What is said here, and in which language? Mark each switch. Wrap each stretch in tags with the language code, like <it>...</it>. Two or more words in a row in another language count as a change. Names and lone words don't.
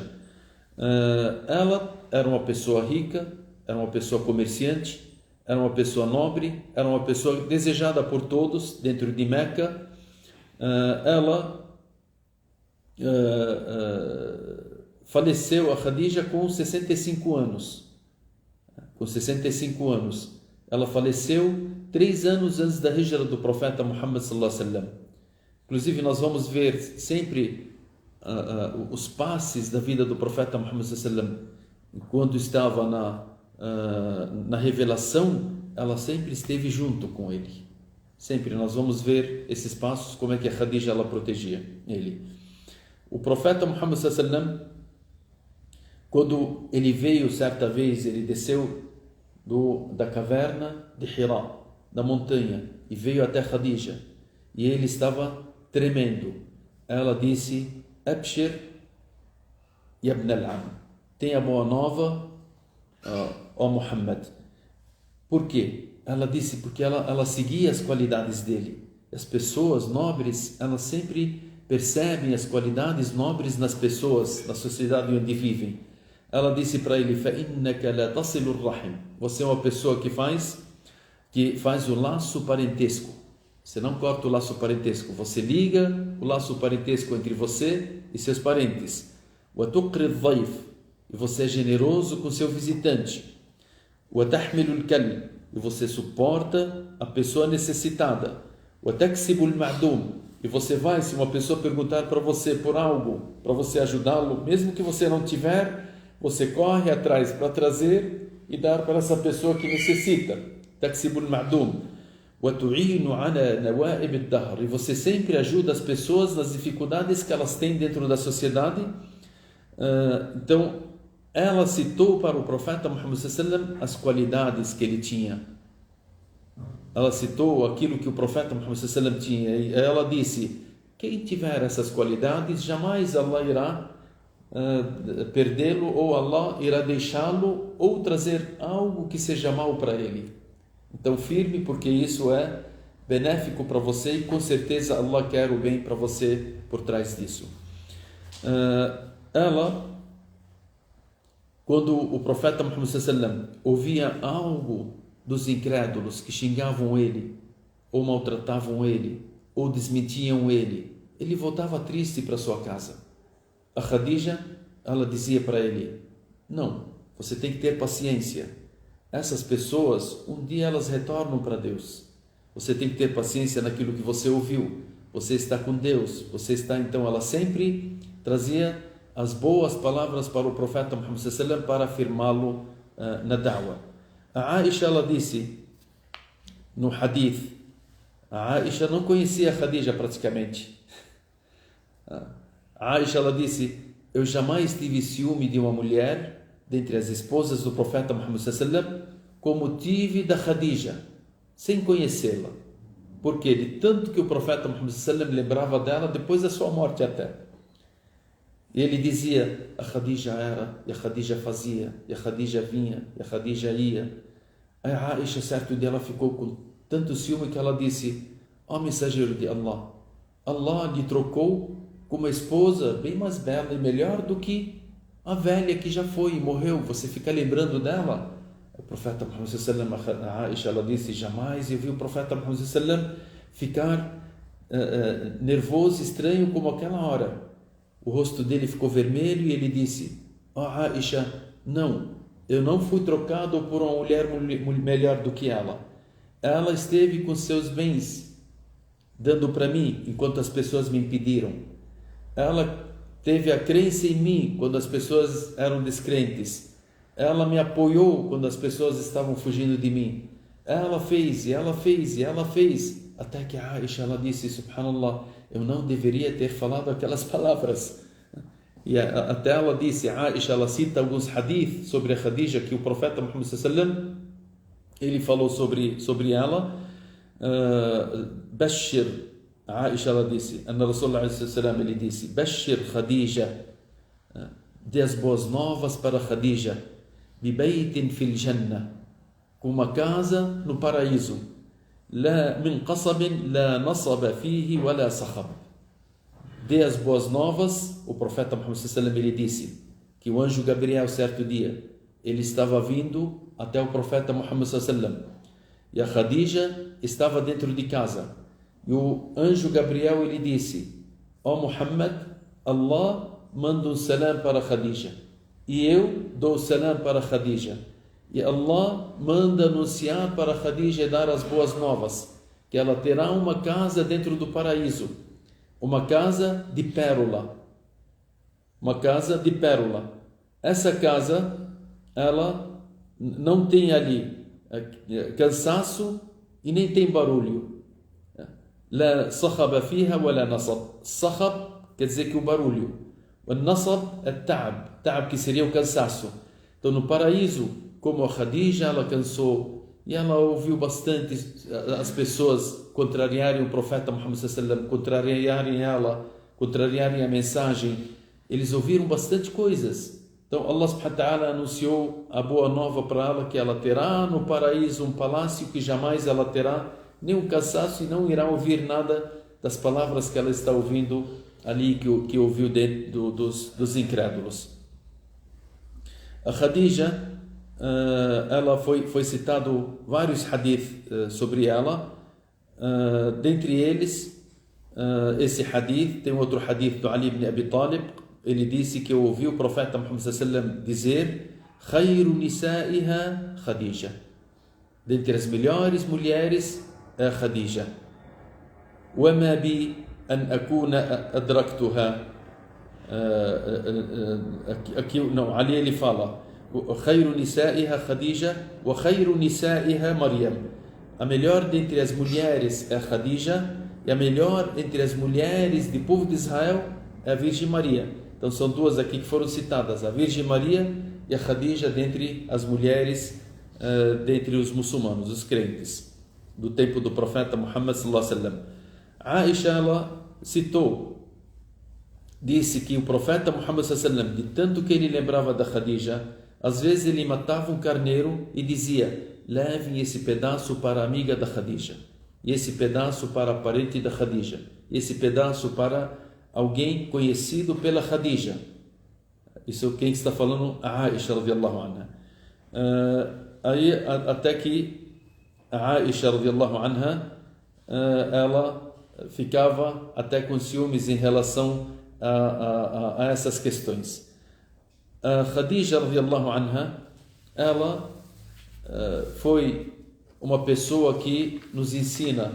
<pt>Ela era uma pessoa rica, era uma pessoa comerciante, era uma pessoa nobre, era uma pessoa desejada por todos dentro de Meca. Ela faleceu, a Khadija, com 65 anos. Com 65 anos. Ela faleceu 3 anos antes da hijra do profeta Muhammad</pt> <ar>صلى الله عليه وسلم.</ar> <pt>Inclusive, nós vamos ver sempre os passes da vida do profeta Muhammad</pt> <ar>صلى الله عليه وسلم.</ar> <pt>Quando estava na revelação, ela sempre esteve junto com ele. Sempre nós vamos ver esses passos, como é que a Khadija ela protegia ele. O profeta Muhammad</pt> <ar>صلى الله عليه وسلم,</ar> <pt>quando ele veio certa vez, ele desceu da caverna de Hira, da montanha, e veio até Khadija, e ele estava tremendo. Ela disse:</pt> <ar>أبشر يا ابن العم,</ar> <pt>tenha boa nova, ó Muhammad. Por quê? Ela disse porque ela seguia as qualidades dele. As pessoas nobres, elas sempre percebem as qualidades nobres nas pessoas, na sociedade onde vivem. Ela disse para ele:</pt> <ar>فَإِنَّكَ لَا تَصِلُ الرَّحِمِ.</ar> <pt>Você é uma pessoa que faz o laço parentesco. Você não corta o laço parentesco, você liga o laço parentesco entre você e seus parentes.</pt> <ar>وَتُقْرِ الضَّيْفِ.</ar> <pt>E você é generoso com seu visitante.</pt> <ar>وَتَحْمِلُ الْكَلِّ.</ar> <pt>E você suporta a pessoa necessitada.</pt> <ar>وَتَكْسِبُ الْمَعْدُومِ.</ar> <pt>E você vai, se uma pessoa perguntar para você por algo, para você ajudá-lo, mesmo que você não tiver, você corre atrás para trazer e dar para essa pessoa que necessita.</pt> <ar>تَكْسِبُ الْمَعْدُومِ. وَتُعِينُ عَلَى نَوَائِبِ الدَّهْرِ.</ar> <pt>E você sempre ajuda as pessoas nas dificuldades que elas têm dentro da sociedade. Então, ela citou para o profeta Muhammad</pt> <ar>صلى الله عليه وسلم</ar> <pt>as qualidades que ele tinha. Ela citou aquilo que o profeta Muhammad</pt> <ar>صلى الله عليه وسلم</ar> <pt>tinha. E ela disse: quem tiver essas qualidades, jamais Allah irá perdê-lo, ou Allah irá deixá-lo, ou trazer algo que seja mal para ele. Então, firme, porque isso é benéfico para você, e com certeza Allah quer o bem para você por trás disso. Quando o profeta Muhammad</pt> <ar>صلى الله عليه وسلم</ar> <pt>ouvia algo dos incrédulos que xingavam ele, ou maltratavam ele, ou desmentiam ele, ele voltava triste para sua casa. A Khadija, ela dizia para ele: não, você tem que ter paciência. Essas pessoas, um dia elas retornam para Deus. Você tem que ter paciência naquilo que você ouviu. Você está com Deus. Então, ela sempre trazia as boas palavras para o profeta Muhammad</pt> <ar>صلى الله عليه وسلم</ar> <pt>para afirmá-lo na da'wa. A Aisha, ela disse no hadith, a Aisha não conhecia a Khadija praticamente. A Aisha, ela disse: eu jamais tive ciúme de uma mulher dentre as esposas do profeta Muhammad</pt> <ar>صلى الله عليه وسلم</ar> <pt>como tive da Khadija, sem conhecê-la. Porque de tanto que o profeta Muhammad</pt> <ar>صلى الله عليه وسلم</ar> <pt>lembrava dela depois da sua morte até. E ele dizia, a Khadija era, e a Khadija fazia, e a Khadija vinha, e a Khadija ia. Aí a Aisha, certo dia, ela ficou com tanto ciúme que ela disse, ó mensageiro de Allah, Allah lhe trocou com uma esposa bem mais bela e melhor do que a velha que já foi e morreu. Você fica lembrando dela? O profeta Muhammad</pt> <ar>صلى الله عليه وسلم,</ar> <pt>a Aisha, ela disse, jamais eu vi o profeta Muhammad</pt> <ar>صلى الله عليه وسلم</ar> <pt>ficar nervoso, estranho como aquela hora. O rosto dele ficou vermelho e ele disse, ó Aisha, não, eu não fui trocado por uma mulher melhor do que ela. Ela esteve com seus bens dando para mim enquanto as pessoas me impediram. Ela teve a crença em mim quando as pessoas eram descrentes. Ela me apoiou quando as pessoas estavam fugindo de mim. Ela fez, e ela fez, e ela fez. Até que a Aisha, ela disse, subhanallah, eu não deveria ter falado aquelas palavras. E até ela disse, a Aisha, ela cita alguns hadith sobre a Khadija, que o profeta Muhammad</pt> <ar>صلى الله عليه وسلم,</ar> <pt>ele falou sobre ela. Bashir, a Aisha, ela disse, a</pt> <ar>رسول الله صلى الله عليه وسلم,</ar> <pt>ele disse, Bashir Khadija, dê as boas novas para Khadija,</pt> <ar>ببيت في الجنة,</ar> <pt>com uma casa no paraíso,</pt> <ar>لا من قصب لا نصب فيه ولا صخب.</ar> <pt>Dê as boas novas. O profeta Muhammad</pt> <ar>صلى الله عليه وسلم,</ar> <pt>ele disse que o anjo Gabriel, certo dia, ele estava vindo até o profeta Muhammad</pt> <ar>صلى الله عليه وسلم,</ar> <pt>e a Khadija estava dentro de casa, e o anjo Gabriel, ele disse, ó Muhammad, Allah manda um salam para Khadija, e eu dou o salam para Khadija, e Allah manda anunciar para Khadija e dar as boas novas, que ela terá uma casa dentro do paraíso, uma casa de pérola, uma casa de pérola. Essa casa, ela não tem ali cansaço e nem tem barulho.</pt> <ar>لا صخب فيها ولا نصب.</ar> <pt>Sakhab quer dizer que o barulho. O nasab é</pt> <ar>تعب، تعب</ar> <pt>que seria o cansaço. Então no paraíso, como a Khadija, ela cansou e ela ouviu bastante as pessoas contrariarem o profeta Muhammad</pt> <ar>صلى الله عليه وسلم,</ar> <pt>contrariarem ela, contrariarem a mensagem. Eles ouviram bastante coisas. Então</pt> <ar>الله سبحانه وتعالى</ar> <pt>anunciou a boa nova para ela, que ela terá no paraíso um palácio que jamais ela terá nenhum cansaço e não irá ouvir nada das palavras que ela está ouvindo ali, que ouviu dentro dos incrédulos. A Khadija, ela foi citado vários hadith sobre ela. Dentre eles, esse hadith, tem outro hadith do Ali ibn Abi Talib. Ele disse que eu ouvi o profeta Muhammad</pt> <ar>صلى الله عليه وسلم</ar> <pt>dizer:</pt> <ar>"خير نسائها خديجة."</ar> <pt>Dentre as melhores mulheres é Khadija.</pt> <ar>"وما بي أن أكون أدركتها."</ar> <pt>Aqui não, ali ele fala:</pt> <ar>"خير نسائها خديجة وخير نسائها مريم."</ar> <pt>A melhor dentre as mulheres é Khadija, e a melhor entre as mulheres do povo de Israel é a Virgem Maria. Então são duas aqui que foram citadas, a Virgem Maria e a Khadija, dentre as mulheres, dentre os muçulmanos, os crentes, do tempo do profeta Muhammad</pt> <ar>صلى الله عليه وسلم.</ar> <pt>Aisha, ela citou, disse que o profeta Muhammad</pt> <ar>صلى الله عليه وسلم,</ar> <pt>de tanto que ele lembrava da Khadija, às vezes ele matava um carneiro e dizia: levem esse pedaço para a amiga da Khadija, e esse pedaço para a parente da Khadija, e esse pedaço para alguém conhecido pela Khadija. Isso quem está falando? A Aisha</pt> <ar>رضي الله عنها.</ar> <pt>Aí até que a Aisha</pt> <ar>رضي الله عنها,</ar> <pt>ela ficava até com ciúmes em relação a essas questões. A Khadija</pt> <ar>رضي الله عنها,</ar> <pt>ela foi uma pessoa que nos ensina.</pt>